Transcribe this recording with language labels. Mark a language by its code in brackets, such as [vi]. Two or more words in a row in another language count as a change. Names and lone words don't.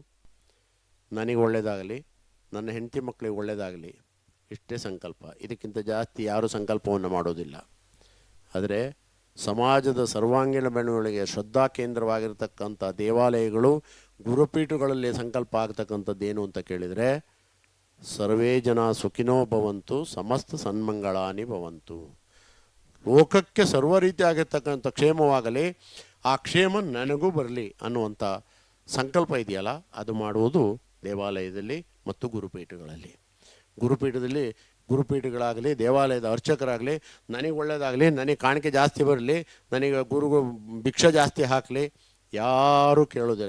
[kn] ನನಗೆ ಒಳ್ಳೆಯದಾಗಲಿ, ನನ್ನ ಹೆಂಡತಿ ಮಕ್ಕಳಿಗೆ ಒಳ್ಳೆಯದಾಗಲಿ, ಇಷ್ಟೇ ಸಂಕಲ್ಪ. ಇದಕ್ಕಿಂತ ಜಾಸ್ತಿ ಯಾರೂ ಸಂಕಲ್ಪವನ್ನು ಮಾಡೋದಿಲ್ಲ. ಆದರೆ ಸಮಾಜದ ಸರ್ವಾಂಗೀಣ ಬೆಳವಣಿಗೆಗೆ ಶ್ರದ್ಧಾ ಕೇಂದ್ರವಾಗಿರ್ತಕ್ಕಂಥ ದೇವಾಲಯಗಳು, ಗುರುಪೀಠಗಳಲ್ಲಿ ಸಂಕಲ್ಪ ಆಗ್ತಕ್ಕಂಥದ್ದೇನು ಅಂತ ಕೇಳಿದರೆ, [sa] ಸರ್ವೇ ಜನ ಸುಖಿನೋ ಭವಂತು, ಸಮಸ್ತ ಸನ್ಮಂಗಳಾನಿ ಭವಂತು. [kn] ಲೋಕಕ್ಕೆ ಸರ್ವ ರೀತಿಯಾಗಿರ್ತಕ್ಕಂಥ ಕ್ಷೇಮವಾಗಲಿ, ಆ ಕ್ಷೇಮ ನನಗೂ ಬರಲಿ ಅನ್ನುವಂಥ ಸಂಕಲ್ಪ ಇದೆಯಲ್ಲ, ಅದು ಮಾಡುವುದು ದೇವಾಲಯದಲ್ಲಿ ಮತ್ತು ಗುರುಪೀಠಗಳಲ್ಲಿ. ಗುರುಪೀಠಗಳಾಗಲಿ, ದೇವಾಲಯದ ಅರ್ಚಕರಾಗಲಿ, ನನಗೆ ಒಳ್ಳೆಯದಾಗಲಿ, ನನಗೆ ಕಾಣಿಕೆ ಜಾಸ್ತಿ ಬರಲಿ, ನನಗೆ ಭಿಕ್ಷೆ ಜಾಸ್ತಿ ಹಾಕಲಿ, ಯಾರೂ ಕೇಳೋದಿಲ್ಲ.